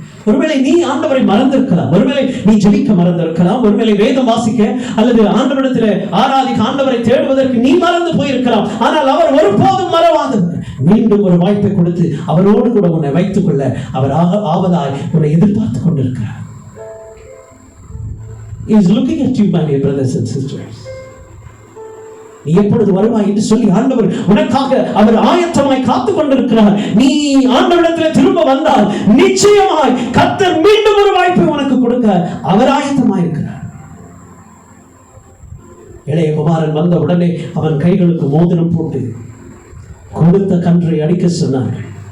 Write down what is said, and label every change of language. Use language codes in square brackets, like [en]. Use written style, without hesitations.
[ta] ஒருவேளை நீ ஆண்டவரை மறந்திருக்கலாம், ஒருவேளை நீ ஜெபிக்க மறந்திருக்கலாம், ஒருவேளை வேதம் வாசிக்க அல்லது ஆண்டவரிடத்தில் ஆராதிக்க, ஆண்டவரை தேடுவதற்கு நீ மறந்து போயிருக்கலாம். ஆனால் அவர் ஒருபோதும் மறவாதவர். மீண்டும் ஒரு வாய்ப்பை கொடுத்து அவரோடு கூட உன்னை வைத்துக் கொள்ள அவர் ஆவலாய் உன்னை எதிர்பார்த்து கொண்டிருக்கிறார். [en] He is looking at you, my dear brothers and sisters. [ta] நீ எப்பொழுது வருவாய் என்று சொல்லி ஆண்டவர் உனக்காக அவர் ஆயத்தமாய் காத்துக் கொண்டிருக்கிறார். நீ ஆண்டவரிடத்தில் திரும்ப வந்தால் நிச்சயமாய் கர்த்தர் மீண்டும் ஒரு வாய்ப்பை உனக்கு கொடுக்க அவர் ஆயத்தமாய் இருக்கிறார். இளைய குமாரன் வந்த உடனே அவன் கைகளுக்கு மோதிரம் போட்டு கொடுத்த கன்றை அடிக்க சொன்னார்கள்.